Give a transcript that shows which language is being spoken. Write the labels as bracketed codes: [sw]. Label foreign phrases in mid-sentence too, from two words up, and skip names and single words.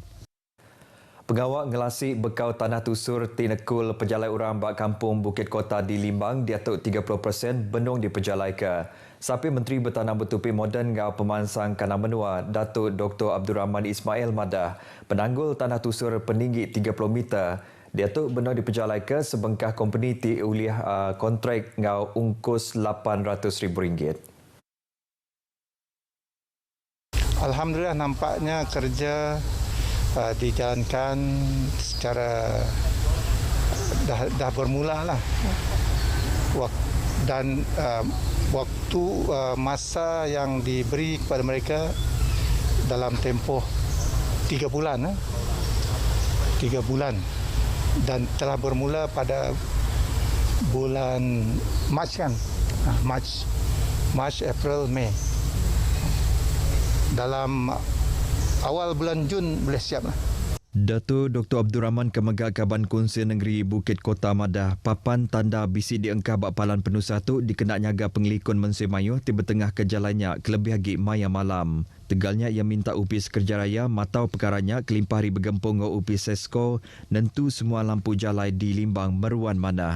[iba] Pengawak ngelasi bekau tanah tusur tinekul pejalai orang bak kampung Bukit Kota di Limbang diatuk 30% benung diperjalaika. Sapi Menteri Bertanam Bertupi Moden ngau Pemansang Kanang Menua Datuk Dr. Abdul Rahman Ismail madah penanggul tanah tusur peninggi 30 meter diatuk benung diperjalaika sebengkah company ti uliah kontrak ngau ungkus RM800,000. [ms] Alhamdulillah nampaknya kerja dijalankan secara dah bermula lah. Dan waktu masa yang diberi kepada mereka dalam tempoh 3 bulan. 3 bulan. Dan telah bermula pada bulan Mac kan? Mac, April, Mei. Dalam awal bulan Jun boleh siap lah. Datuk Dr. [iba] Abdul Rahman Kemegak Kaban Konsil Negeri Bukit Kota madah papan tanda bisi diengkah bak palan penuh satu dikena nyaga pengelikun Mensui Mayuh tiba tengah kejalannya kelebih hagi maya malam. Tegalnya ia minta upis kerja raya matau perkaranya kelimpah hari bergempung ngau upis sesko nentu semua lampu jalai di Limbang meruan manah.